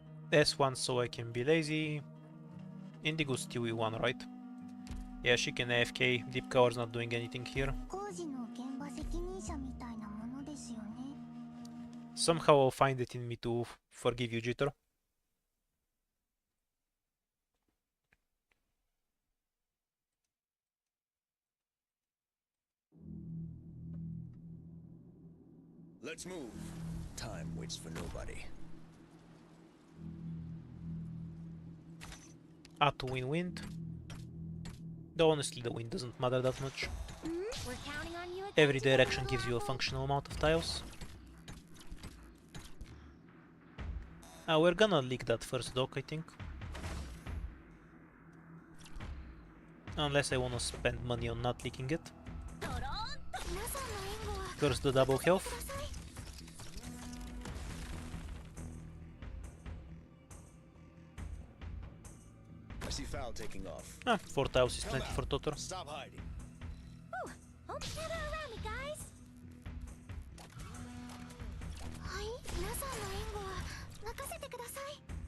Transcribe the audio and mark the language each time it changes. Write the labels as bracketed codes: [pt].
[en] S1 so I can be lazy. Indigo's TW1, right? Yeah, she can AFK. Deep cover's not doing anything here. [ja] 工事の現場責任者みたいなものですよね。 [en] Somehow I'll find it in me to forgive you, Jitter. Let's move. Time waits for nobody. To win wind. Though honestly the wind doesn't matter that much. We're counting on you. Every direction gives you a functional amount of tiles. We're gonna leak that first dock, I think. Unless I wanna spend money on not leaking it. [ja] ドローンと。皆さんの援護は [en] Curse the double health. [ja] ください。 [en] I see foul taking off. 4 tiles is plenty for Totor. Stop hiding. Hope gather around me, guys. [ja] はい、皆さんの援護は任せてください。